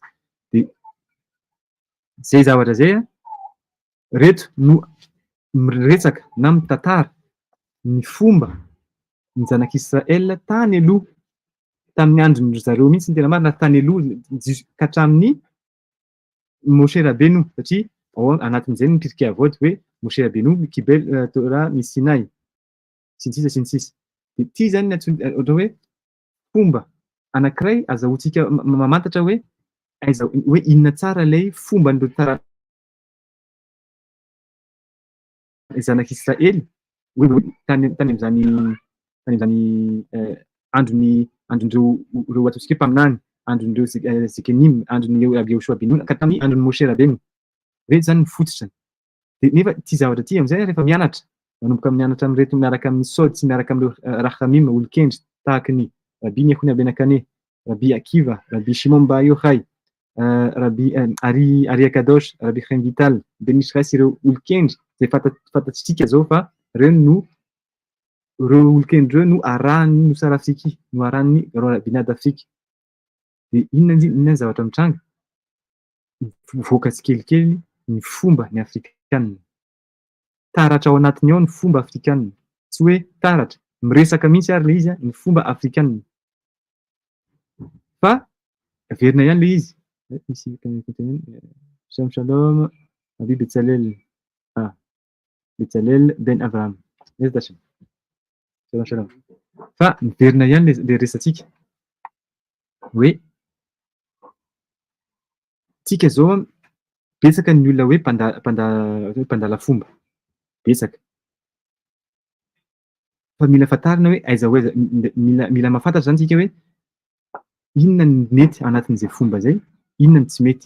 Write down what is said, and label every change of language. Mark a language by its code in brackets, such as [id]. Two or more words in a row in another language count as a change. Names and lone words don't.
[mg] Dia izay zavatra izay reto no miresaka na mitantara ny fomba ny zanak'Israël tany aloha tamin'ny andron'ny zareo mihitsy ny tena marina tany aloha ka hatramin'ny Moshe Rabbeinu satria ao anatin'izay ny pirkei avot hoe Moshe Rabbeinu [he] קיבל תורה מסיני [mg] sy ny sisa. Dia ity zany ohatra hoe fomba anankiray azahoantsika mamantatra hoe inona tsara ilay fomba n'ireo tara zanak'Israël tany amin'izany andron'ireo ataontsika mpaminany, andron'ireo Zekenim, andron'ireo Yhoshua ben Nun ka tamin'ny andron'ny Moshe Rabbeinu. Reto zany ny fototrany. Dia nefa ity zavatra ity amin'izay rehefa mianatra manomboka mianatra amin'ireto miaraka amin'ny Sod sy miaraka amin'ireo Rachamim olon-kendry tahaka ny Rabbi Yehuda ben Akane, Rabbi Akiva, Rabbi Shimon Bar Yochai, Rabbi Ari Akadosh, Rabbi Chaim Vital, Ben Ishrael sy ireo olon-kendry izay fantatsika zao fa ireo olon-kendry no arahan'ny Nosara Afriki, no arahan'ny [fr] Rabbinat d'Afrique. [mg] Dia inona zavatra mitranga? Voaka tsikelikely ny fomba ny Afrikanina. Taratra ao anatiny ao ny fomba Afrikanina. Tsy hoe taratra, miresaka mihitsy ary le izy ny fomba Afrikanina. Fa averina ihany le izy. [he] שלום שלום, Rabbi Betsalel ben Abraham. שלום שלום. [mg] Fa miverina ihany le resantsika hoe tsika zao betsaka ny olona hoe mpandala fomba betsaka. Fa mila fantarina hoe aiza mila mahafantatra zany tsika hoe inona ny mety anatin'izay fomba zay, inona ny tsy mety.